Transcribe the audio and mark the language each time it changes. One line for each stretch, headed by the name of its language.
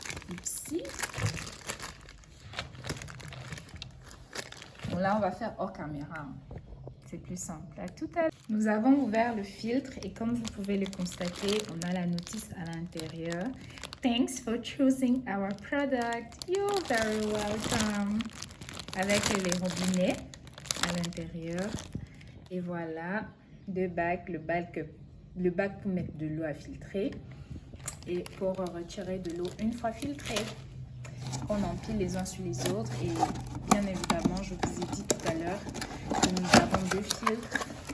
French: Oupsie. Bon, là, on va faire hors caméra. C'est plus simple. À tout à l'heure. Nous avons ouvert le filtre et comme vous pouvez le constater, on a la notice à l'intérieur.
English: Thanks for choosing our product. You're very welcome.
French: Avec les robinets à l'intérieur. Et voilà, deux bacs, le bac pour mettre de l'eau à filtrer et pour retirer de l'eau une fois filtrée. On empile les uns sur les autres et bien évidemment, je vous ai dit tout à l'heure que nous avons deux filtres.